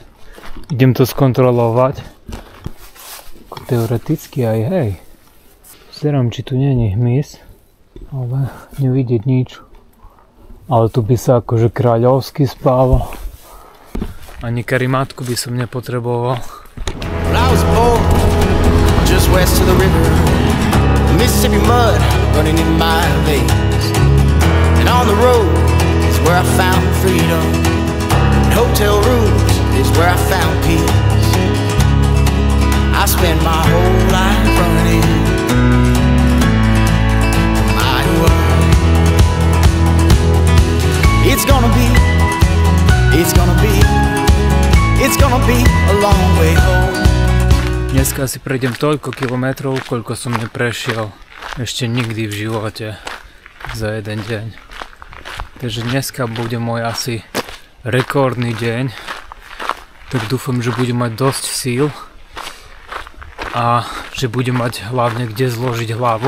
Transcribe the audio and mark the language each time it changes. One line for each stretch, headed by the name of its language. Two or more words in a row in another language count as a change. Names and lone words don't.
Slovak: Idem to skontrolovať. Teoreticky aj hej. Pozerám, či tu není hmyz, ale nevidieť nič. Ale tu by sa akože kráľovsky spálo. Ani karimatku by som nepotreboval.
English: When I was born, just west of the river, Mississippi mud running in my veins. And on the road is where I found freedom. And hotel rooms is where I found peace. I spent my whole life running my world. It's gonna be a long way home.
Slovak: Dneska si prejdem toľko kilometrov, koľko som neprešiel ešte nikdy v živote za jeden deň. Takže dneska bude môj asi rekordný deň. Tak dúfam, že budem mať dosť síl a že budem mať hlavne kde zložiť hlavu.